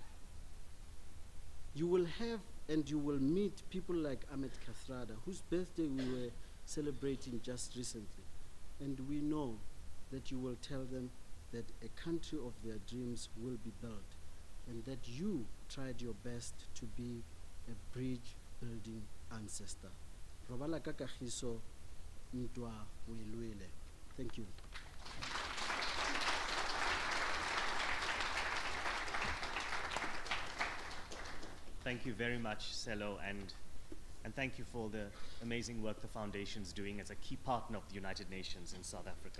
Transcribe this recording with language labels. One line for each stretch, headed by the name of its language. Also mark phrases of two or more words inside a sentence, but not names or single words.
English: You will have and you will meet people like Ahmed Kathrada, whose birthday we were celebrating just recently. And we know that you will tell them that a country of their dreams will be built, and that you tried your best to be a bridge-building ancestor.
Tswana: Robala ka kagiso, ntwa o e lwele.
English: Thank you. Thank you very much, Selo, and thank you for the amazing work the Foundation's doing as a key partner of the United Nations in South Africa.